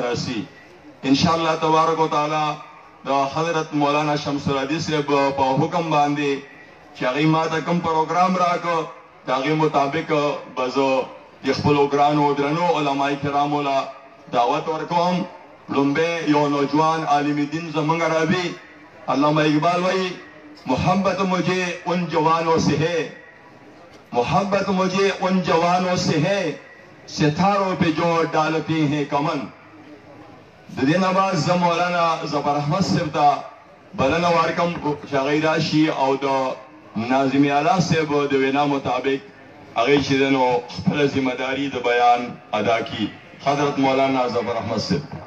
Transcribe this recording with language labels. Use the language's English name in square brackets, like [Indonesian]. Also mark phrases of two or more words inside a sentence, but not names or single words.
[Pashto] رسي انشاءالله تبارک وتعالی د حضرت مولانا شمس الحدیث صاحب په حکم باندې چې هغوی ما ته کوم پروګرام راکړ د هغې مطابق به زه د خپلو ګرانو درنو علمای کرامو له دعوت ورکوم لومبی یو نوجوان عالم دین زمونږ رابي علامہ اقبال وایي [Urdu] محبت مجھے ان جوانوں سے ہے محبت مجھے ان جوانوں سے ہے ستاروں پہ جو ڈالتے ہیں کمن [Pashto] د دې نه بعد زه مولانا ظفر احمد صاحب ته بلنه ورکړم چې هغوی راشي او د ناظم اعلی صاحب د وینا مطابق هغوی چې دی نو خپله ذمهداري د بیان ادا کړي حضرت مولانا ظفر احمد صاحب